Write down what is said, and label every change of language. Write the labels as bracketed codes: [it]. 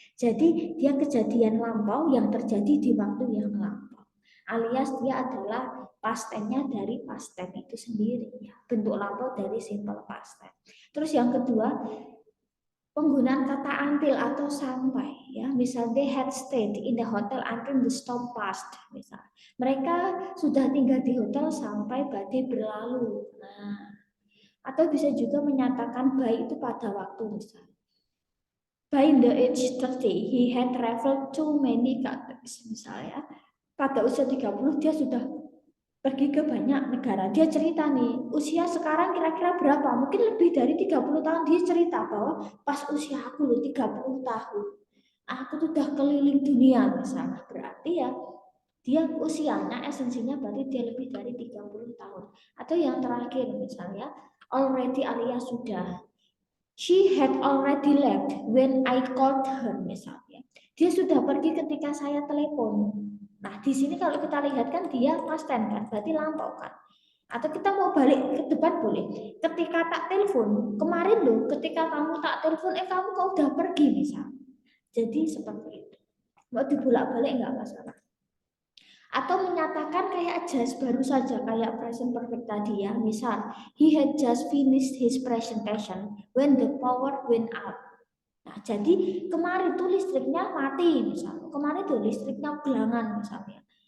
[id] Jadi dia kejadian lampau yang terjadi di waktu yang lampau. Alias dia adalah past tense-nya dari past tense itu sendiri. Bentuk lampau dari simple past tense. Terus yang kedua, penggunaan kata until atau sampai ya. [en] Misal they had stayed in the hotel until the storm passed. [id] Misal mereka sudah tinggal di hotel sampai badai berlalu. Nah, atau bisa juga menyatakan by itu pada waktu, misal [en] by the age 30 he had traveled to many countries. [id] Misalnya pada usia 30 dia sudah pergi ke banyak negara. Dia cerita nih, usia sekarang kira-kira berapa? Mungkin lebih dari 30 tahun. Dia cerita bahwa pas usia aku loh 30 tahun, aku tuh udah keliling dunia misalnya. Berarti ya dia usianya esensinya berarti dia lebih dari 30 tahun. Atau yang terakhir misalnya already alias sudah. [en] She had already left when I called her misalnya. [id] Dia sudah pergi ketika saya telepon. Nah, di sini kalau kita lihat kan dia past tense kan, berarti lampau kan. Atau kita mau balik ke depan boleh. Ketika tak telepon, kemarin loh, ketika kamu tak telepon, kamu kok udah pergi misal. Jadi seperti itu. Mau dibolak-balik nggak masalah. Atau menyatakan kayak just baru saja kayak present perfect tadi ya. [en] Misal, he had just finished his presentation when the power went out. [id] Nah, jadi kemarin tuh listriknya mati misalnya. Kemarin tuh listriknya gelangan misalnya.